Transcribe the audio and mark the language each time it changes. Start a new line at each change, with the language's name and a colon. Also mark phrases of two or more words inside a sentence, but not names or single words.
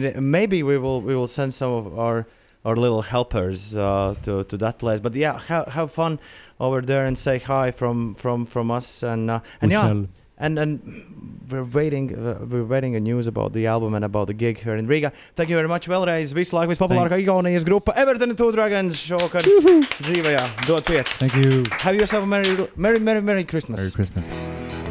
English: Maybe we will send some of our little helpers to that place. But yeah, have fun over there and say hi from us and yeah. And we're waiting a news about the album and about the gig here in Riga. Thank you very much.
Latvian: Vēlreiz visu laiku vispopulārākā igaunijas grupa Ewert and The Two Dragons šovakar dzīvajā DOD PIECI.
English: Thank you. Have yourself a Merry Christmas. Merry Christmas.